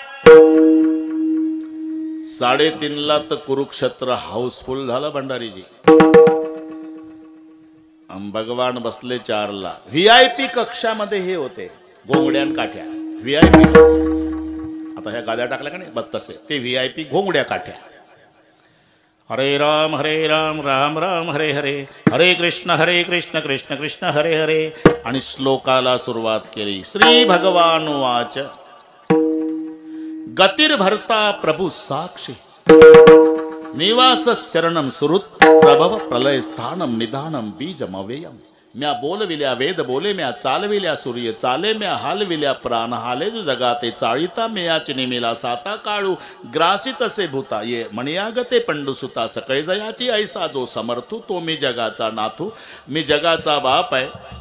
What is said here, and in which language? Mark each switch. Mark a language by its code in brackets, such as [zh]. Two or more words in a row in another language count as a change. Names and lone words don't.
[mr] 3:30ला तर कुरुक्षेत्र हाऊसफुल झालं भंडारीजी. भगवान बसले 4ला. VIP कक्षामध्ये हे होते घोंगड्यान काठ्या. VIP आता ह्या गाद्या टाकल्या का नाही बस तसे ते VIP घोंगड्या काठ्या. [sa] हरे राम राम राम हरे हरे, हरे कृष्ण कृष्ण कृष्ण हरे हरे. [mr] आणि श्लोकाला सुरुवात केली. [sa] श्री भगवान वाच, गतिर्भर्ता प्रभु साक्षी, निवास शरणम सुहृत प्रभव प्रलय स्थानम निधानम बीजम अव्ययम, [mr] म्या बोलविल्या वेद बोले, म्या चालविल्या सूर्य चाले, म्या हालविल्या प्राण हाले जो जगाते, चाळीता मेयाची नेमेला साता काळू ग्रासित असे भूता, ये म्हणयागते पंडुसुता, सकळे जयाची ऐसा जो समर्थू, तो मी जगाचा नाथू, मी जगाचा बाप आहे,